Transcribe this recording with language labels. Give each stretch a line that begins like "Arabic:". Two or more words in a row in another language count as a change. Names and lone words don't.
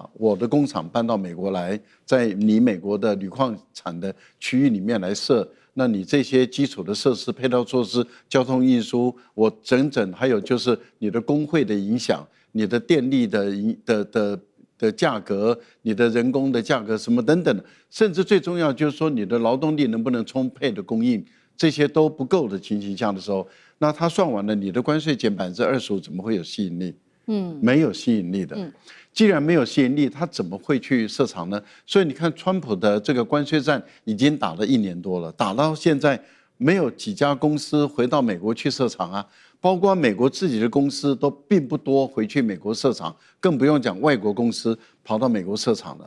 Chinese: 我的工廠搬到美國來，在你美國的鋁礦產的區域裡面來設，那你這些基礎的設施、配套措施、交通運輸，我還有就是你的工會的影響，你的電力的價格，你的人工的價格什麼等等，甚至最重要就是說你的勞动力能不能充沛的供應，這些都不夠的情形下的時候，那他算完了，你的關稅減25%，怎麼會有吸引力？沒有吸引力的。既然沒有吸引力，他怎麼會去設廠呢？所以你看，川普的這個關稅戰已經打了1年多了，打到現在沒有幾家公司回到美國去設廠啊，包括美國自己的公司都並不多回去美國設廠，更不用講外國公司跑到美國設廠了。